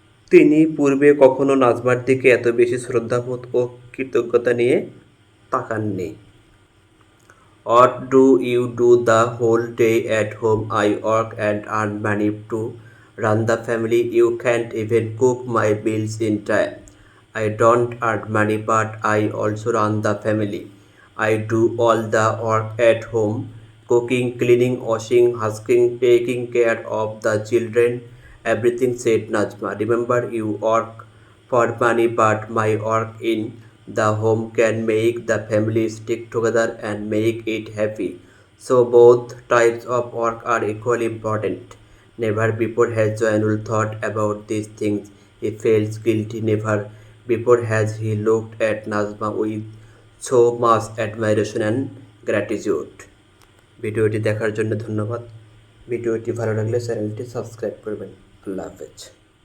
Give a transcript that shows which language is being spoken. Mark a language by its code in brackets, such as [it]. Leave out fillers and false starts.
[bn] তিনি পূর্বে কখনো নাজমার দিকে এত বেশি শ্রদ্ধাবোধ ও কৃতজ্ঞতা নিয়ে তাকাননি। [en] What do you do the whole day at home? I work and earn money to run the family. You can't even cook my meals in time. I don't earn money, but I also run the family. I do all the work at home, cooking, cleaning, washing, husking, taking care of the children, everything, said Najma. Remember, you work for money, but my work in the home can make the family stick together and make it happy. So both types of work are equally important. Never before has Joanul thought about these things. He felt guilty. Never before has he looked at Nazma with so much admiration and gratitude. [bn] ভিডিওটি দেখার জন্য ধন্যবাদ। ভিডিওটি ভালো লাগলে চ্যানেলটি subscribe করবেন। আল্লাহ হাফেজ।